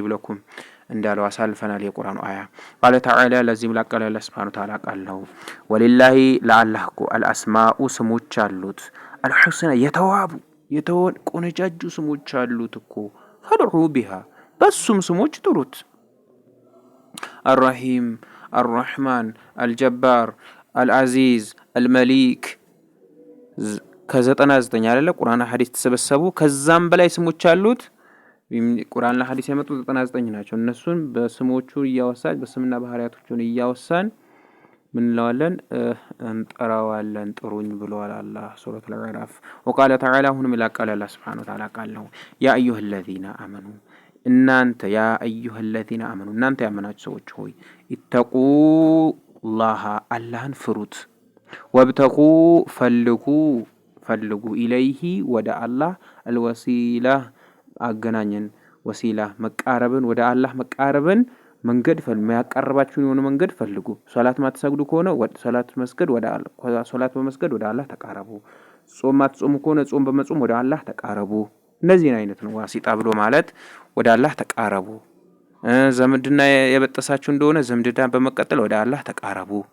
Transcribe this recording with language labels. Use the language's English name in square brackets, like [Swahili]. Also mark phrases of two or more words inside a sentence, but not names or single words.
[Amharic] ለኩም እንዳለው አሳልፈናል የቁርአኑ አያ። [Arabic] قال تعالى [Amharic] ለዚህም ላቀለ [Arabic] الله سبحانه وتعالى [Amharic] ቃል ነው። ወሊላሂ ለአላህ እኮ አልአስማኡ ስሞች አሉት አልሑስና የተዋቡ የተቆነጃጁ ስሞች አሉት እኮ [Arabic] فادعوه بها [Amharic] በሱም ስሞች ጥሩት። [Arabic] الرحيم الرحمن الجبار العزيز المليك [Amharic] ከ99 አይደለ ቁርአንና ሐዲስ ተሰበሰቡ ከዛም በላይ ስሞች አሉት። ቁርአንና ሐዲስ የመጡ 99 ናቸው። እነሱን በስሞቹ እያወሳን በስምና ባህሪያቶቹን እያወሳን ምን እንለዋለን እንጠራዋለን። ጥሩኝ ብለዋል አላህ ሱረቱል አዕራፍ። [Arabic] وقال تعالى [Amharic] ሁንም ይላቃል [Arabic] الله سبحانه وتعالى [Amharic] ቃል ነው። [Arabic] يا أيها الذين آمنوا [Amharic] እናንተ [Arabic] يا أيها الذين آمنوا [Amharic] እናንተ ያመናችሁ ሰዎች ሆይ ኢተቁላህ አላህን ፍሩት፣ ወብተቁ ፈልጉ ኢለይሂ ወደ አላህ አልወሲላ አገናኘን ወሲላ መቃረብን ወደ አላህ መቃረብን መንገድ የሚያቀርባችሁን የሆነ መንገድ ፈልጉ። ሶላት ማትሰግዱ ከሆነ ሶላት መስገድ ወደ አላህ ሶላት በመስገድ ወደ አላህ ተቃረቡ። ጾም ማትጾሙ ከሆነ ጾም በመጾም ወደ አላህ ተቃረቡ። እነዚህን አይነት ነው ዋሲጣ ብሎ ማለት ወደ አላህ ተቃረቡ። ዘምድና የበጠሳችሁ እንደሆነ ዘምድና በመቀጠል ወደ አላህ ተቃረቡ።